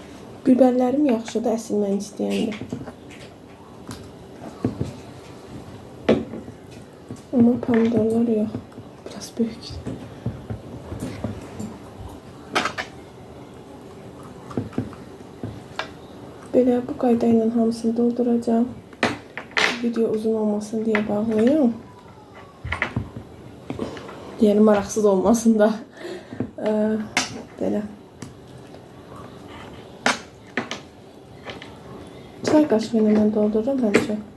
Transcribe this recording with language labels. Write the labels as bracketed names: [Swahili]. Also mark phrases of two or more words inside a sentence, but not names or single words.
[Azerbaijani] Biberlərim yaxşıdır, əsilməni istəyəndə. [Turkish] Ama pomidorlar yok. Biraz büyük. [Azerbaijani] Böyle bu qaydayla hamısını dolduracağım. [Turkish] Video uzun olmasın diye bağlayayım. [Azerbaijani] Yani maraqsız olmasın da. Belə. Çay qaşığı ilə mən doldururam həmişə.